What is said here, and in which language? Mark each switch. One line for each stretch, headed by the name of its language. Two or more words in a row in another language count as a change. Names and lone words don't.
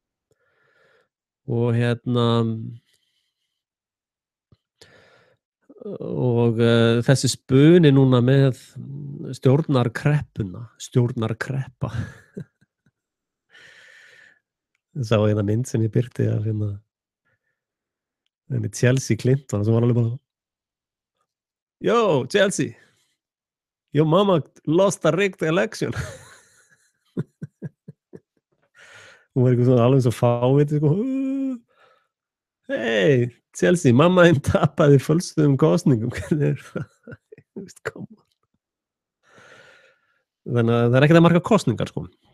Icelandic: Og þessi spuni núna með stjórnarkreppa. Ég sá eina mynd sem ég birti af henni Chelsea Clinton sem var alveg bara Yo, Chelsea,
English: your mama lost a rigged election.
Icelandic: Hún var eitthvað svona alveg svo fáviti, sko. Hey, Chelsea, mamma þín tapaði fölsuðum kosningum. Hvernig það? Þannig að það er ekkert að marka kosningar, sko.